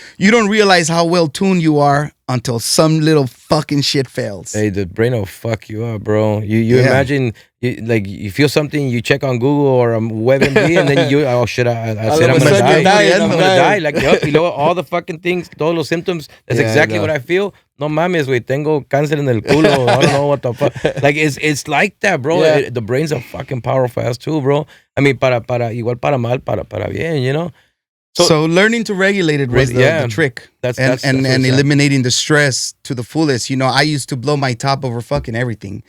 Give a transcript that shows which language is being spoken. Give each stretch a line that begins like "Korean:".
English: You don't realize how well tuned you are until some little fucking shit fails. Hey, the brain will fuck you up, bro. You imagine you feel something, you check on Google or WebMD, and then you, oh shit, I said I'm gonna die. I'm gonna die. Like,
Spanish: y luego
English: all the fucking things,
Spanish: todos los
English: symptoms, that's exactly what I feel.
Spanish: No mames, güey, tengo cáncer en el culo.
English: I don't know what the fuck. Like, it's like that, bro. The brain's a fucking powerful ass too, bro. I mean,
Spanish: igual para mal, para bien,
English: you know? So learning to regulate it was the trick. That's eliminating the stress to the fullest. You know, I used to blow my top over fucking everything.